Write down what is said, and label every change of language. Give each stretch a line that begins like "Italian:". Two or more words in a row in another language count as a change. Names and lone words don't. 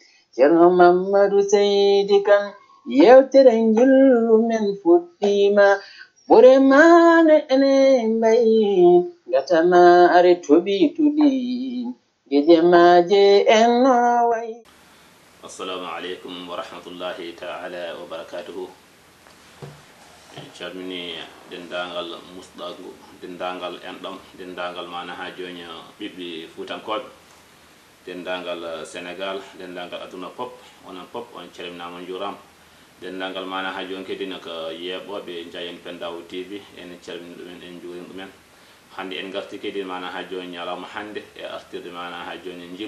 Fula: ceerno Mamadou Seydi Kane yewtere njillu men fuɗɗima ɓure mane ene mbayi gatamaare toɓi tuɗi gije maje en no wayi.
Arabic: السلام عليكم ورحمة الله تعالى وبركاته.
Fula: Calmini dendagal musɗagu dendagal enɗam dendagal mana ha joni ɓiɓɓe fuutankoɓe dendagal Sénégal dendagal aduna pop onon pop on calminama juram dendagal mana ha joni kadi ko yeɓoɓe Jayen Pendaw TV en calmini ɗumen en juurim ɗumen hande en garti kadi mana ha joni ñalawma hande e artirde mana ha joni